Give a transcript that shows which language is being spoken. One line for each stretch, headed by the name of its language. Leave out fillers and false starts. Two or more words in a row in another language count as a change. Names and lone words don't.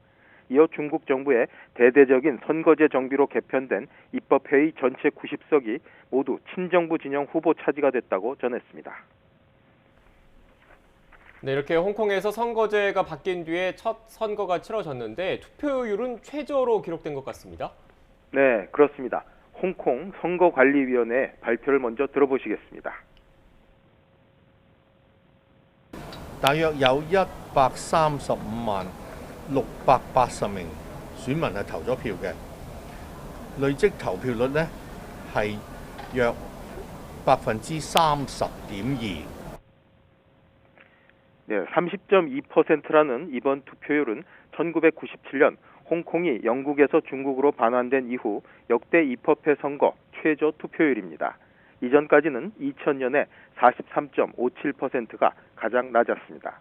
Korean: 이어 중국 정부의 대대적인 선거제 정비로 개편된 입법회의 전체 90석이 모두 친정부 진영 후보 차지가 됐다고 전했습니다. 네, 이렇게 홍콩에서 선거제가 바뀐 뒤에 첫 선거가 치러졌는데 투표율은 최저로 기록된 것 같습니다. 네, 그렇습니다. 홍콩 선거관리위원회 발표를 먼저 들어보시겠습니다.
Cantonese: 大約有135萬680名選民係投咗票嘅，累積投票率呢係約30.2%。
Korean: 네, 30.2%라는 이번 투표율은 1997년 홍콩이 영국에서 중국으로 반환된 이후 역대 입법회 선거 최저 투표율입니다. 이전까지는 2000년에 43.57%가 가장 낮았습니다.